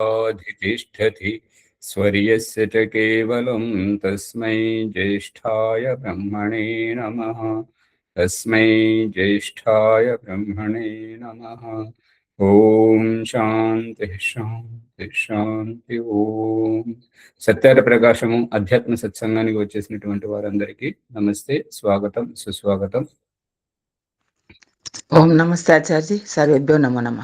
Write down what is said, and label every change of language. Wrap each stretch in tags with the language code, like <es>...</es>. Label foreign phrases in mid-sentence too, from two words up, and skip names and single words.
<sa>अधितिष्ठति स्वर्यस्य च केवलं तस्मै ज्येष्ठाय ब्रह्मणे नमः। तस्मै ज्येष्ठाय ब्रह्मणे नमः। ఓం శాంతి శాంతి శాంతి.</sa> <te>ఓం సత్యార ప్రకాశము అధ్యాత్మ సత్సంగానికి వచ్చేసినటువంటి వారందరికీ నమస్తే, స్వాగతం, సుస్వాగతం.</te> <sa>ఓం నమస్తే ఆచార్య, సర్వేభ్యో నమో నమః.</sa>